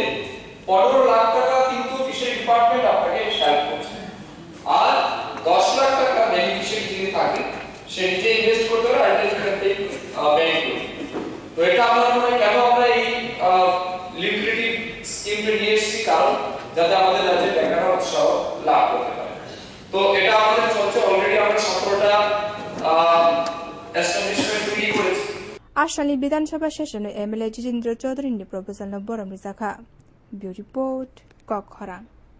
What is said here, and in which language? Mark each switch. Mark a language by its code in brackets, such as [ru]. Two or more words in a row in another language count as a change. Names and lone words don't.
[bn] 15 লাখ টাকা কিন্তু [en] fishery department [bn] আপনাকে হেল্প করছে আর 10 লাখ টাকা বেনিফিশিয়ারি যিনি থাকেন সে নিজে ইনভেস্ট করতে পারে আর এটা থেকে বেনিফিট তো এটা আমরা মনে কেন আমরা এই লিকুইডিটি স্কিমটা নিয়ে এসেছি কারণ যাতে আমাদের রাজ্যে বেকার উৎসাহ লাভ করতে পারে তো এটা আমাদের চলছে অলরেডি আমরা 17টা এস্টাবলিশমেন্ট তৈরি করেছি [trp] Ashali Bidansabha Sessiono, MLA Jitendra Chaudhary ni Proposal no Borom Rizaka. [en] Bureau Report, Kokkhara.